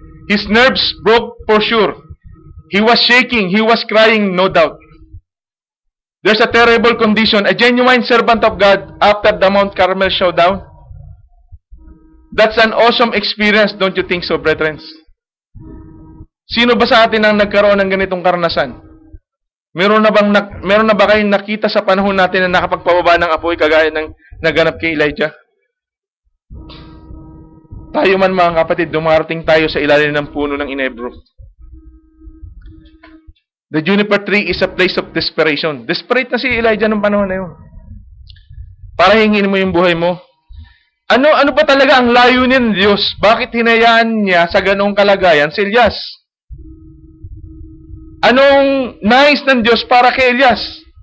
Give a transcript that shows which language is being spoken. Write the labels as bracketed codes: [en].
[en] His nerves broke for sure. He was shaking. He was crying, no doubt. There's a terrible condition. A genuine servant of God after the Mount Carmel showdown. That's an awesome experience, don't you think so, brethren? [tl] Sino ba sa atin ang nagkaroon ng ganitong karanasan? Meron na ba kayong nakita sa panahon natin na nakapagpababa ng apoy kagaya ng naganap kay Elijah? Tayo man, mga kapatid, dumarating tayo sa ilalim ng puno ng inebro. [en] The juniper tree is a place of desperation. [tl] Desperate na si Elijah ng panahon na yun. Para hingin mo yung buhay mo. Ano ba talaga ang layunin ng Diyos? Bakit hinayaan niya sa ganoong kalagayan si Elias? Anong nais ng Diyos para kay Elias?